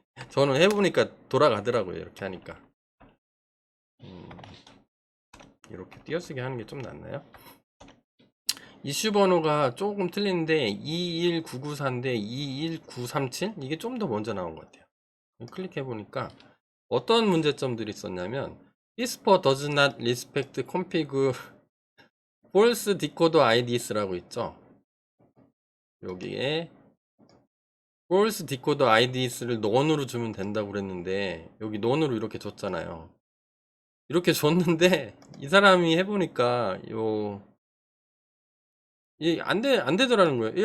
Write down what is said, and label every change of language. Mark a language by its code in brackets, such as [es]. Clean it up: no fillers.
[ko] 저는 해보니까 돌아가더라고요. 이렇게 하니까 이렇게 띄어쓰기 하는 게 좀 낫나요? 이슈 번호가 조금 틀리는데 21994인데 21937 이게 좀 더 먼저 나온 것 같아요. 클릭해 보니까 어떤 문제점들이 있었냐면 [en] Whisper does not respect config false decoder IDs [ko] 라고 있죠. 여기에 false decoder IDs를 non으로 주면 된다고 그랬는데 여기 non으로 이렇게 줬잖아요. 이렇게 줬는데 이 사람이 해보니까 안 되더라는 거예요.